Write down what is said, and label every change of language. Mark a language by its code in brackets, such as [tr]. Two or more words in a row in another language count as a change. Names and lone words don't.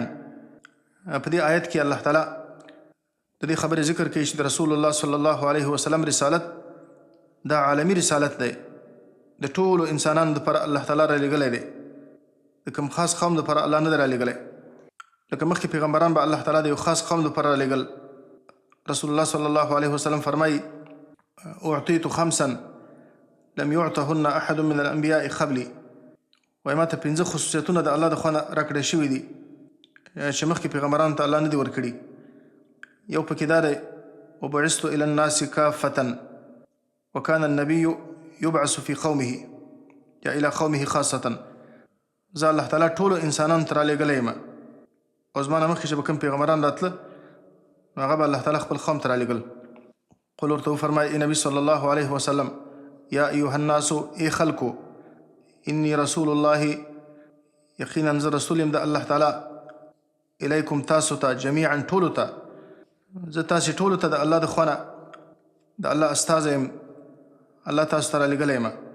[ps] په دې آیت کې الله تعالی د دې خبرې ذکر کوي چې د [ar] رسول الله صلی الله علیه وسلم [ps] رسالت دا عالمی رسالت دی، د ټولو انسانانو دپاره الله تعالی را لېږلی دی، د کوم خاص قوم دپاره الله نه دی را لېږلی. لکه مخکې پیغمبران به الله تعالی د یو خاص قوم دپاره را لېږل. [ar] رسول الله صلی الله علیه وسلم فرمایي اعطیت خمسا لم یعطهن احد من الانبیاء قبلی. [ps] وایي ما ته 5 خصوصیتونه د الله د خوا نه راکړی شوي دي چې مخکې پیغمبرانو ته الله نه دي ورکړي. یو پکې دا دی [ar] وبعثت الى الناس کافة وكان النبي يبعث في قومه یا الى قومه خاصة. [ps] زه الله تعالی ټولو انسانانو ته رالیږلی یم، او زما نه مخکې چې به کوم پیغمبران راتله نو هغه به الله تعالی خپل قوم ته رالیږل. قل ورته وفرمایي ای نبي [ar] صلی الله علیه وسلم یا ایها الناس [ps] ای خلکو [ar] انی رسول الله، [ps] یقینا زه رسول یم د الله تعالی، الیکم تاسو ته جمیعا ټولو ته، زه تاسې ټولو ته د الله د خوا نه د الله استازی یم، الله تاسو ته رالیږلی یم.